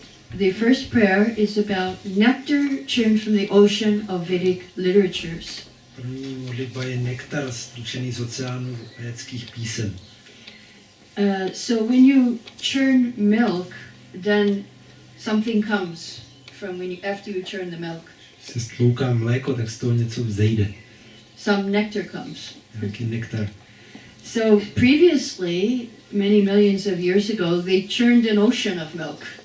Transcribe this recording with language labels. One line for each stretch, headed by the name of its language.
English: The first prayer is about nectar churned from the ocean of Vedic literatures.
Czech: První modlitba je nektar stlučený z oceánu védských písem.
English: So when you churn milk, then something comes from after you churn the milk.
Czech: Se stlouká mléko, tak z toho něco vzejde.
English: Some nectar comes.
Czech: Nějaký nektar.
English: So previously, many millions of years ago, they churned an ocean of milk.